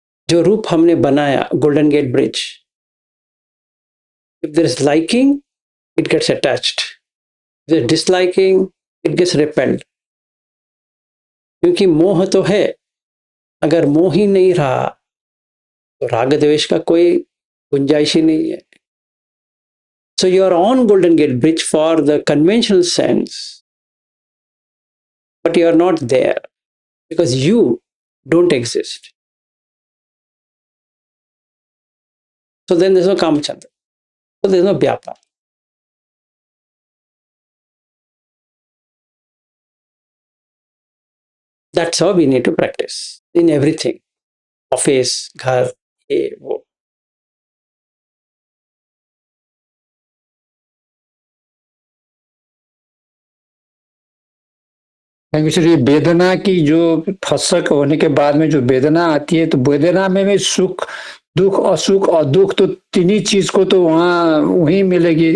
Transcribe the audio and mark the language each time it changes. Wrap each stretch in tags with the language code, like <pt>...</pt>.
<hi>जो रूप हमने बनाया golden gate bridge,</hi> <en>if there is liking, it gets attached. If there is disliking, it gets repelled.</en> <hi>क्योंकि मोह तो है, अगर मोह ही नहीं रहा तो राग द्वेष का कोई गुंजाइश ही नहीं है।</hi> <en>So you are on Golden Gate Bridge for the conventional sense, but you are not there because you don't exist. So then there's no Kamachandra. So there's no Vyapa. That's how we need to practice in everything.</en> <hi>Office, घर, ये वो। ये वेदना की जो फसक होने के बाद में जो वेदना आती है, तो वेदना में भी सुख, दुख, असुख और दुख, तो तीन चीज को तो वहाँ वही मिलेगी।</hi>